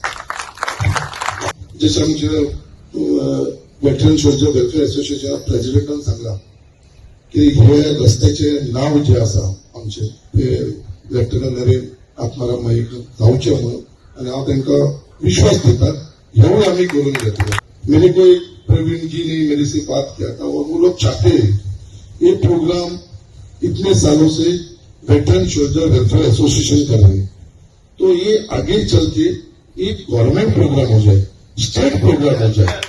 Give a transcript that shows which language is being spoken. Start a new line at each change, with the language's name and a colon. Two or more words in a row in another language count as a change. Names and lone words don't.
Konkani: जशें आमचे वेटरन सोल्जर वेलफेअर असोसिएशना प्रेसिडेंटान सांगला की हे रस्त्याचे नाव जे आसा आमचे ते लेफ्टनंट नरेन आत्माराम मयेकर जावचे म्हणून आनी हांव तांकां विश्वास दिता हेवूय आमी करून घेतले.
Hindi: मेरे कोई प्रवीण जी ने मेरे से बात किया था और वो लोग चाहते हैं ये प्रोग्राम इतने सालों से वेटरन सोल्जर वेलफेयर एसोसिएशन कर रहे हैं, तो ये आगे चल के एक
English: government program
Hindi: हो जाए,
English: state program
Hindi: हो जाए.